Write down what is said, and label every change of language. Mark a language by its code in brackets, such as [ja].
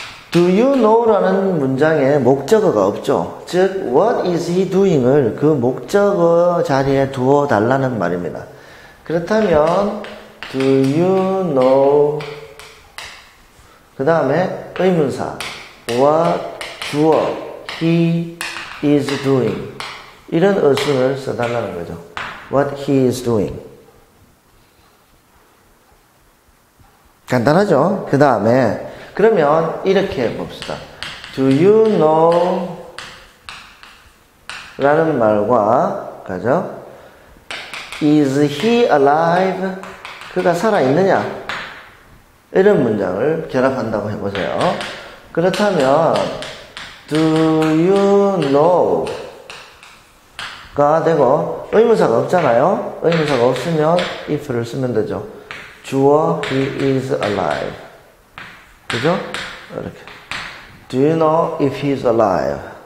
[en] Do you know [ko] 라는 문장에 목적어가 없죠. 즉, [en] what is he doing [ko] 을 그 목적어 자리에 두어 달라는 말입니다. 그렇다면, [en] do you know? [ko] 그 다음에 의문사, what, 주어, [en] he is doing. [ko] 이런 어순을 써달라는 거죠. [en] What he is doing. [ko] 간단하죠? 그 다음에, 그러면 이렇게 봅시다. [en] Do you know? [ko] 라는 말과, 그죠? [en] Is he alive? [ko] 그가 살아있느냐? 이런 문장을 결합한다고 해보세요. 그렇다면, [en] Do you know? [ko] 가 되고, 의문사가 없잖아요? 의문사가 없으면 if를 쓰면 되죠. [en] 주어, he is alive. [ko] 그죠? 이렇게. [en] Do you know if he is alive?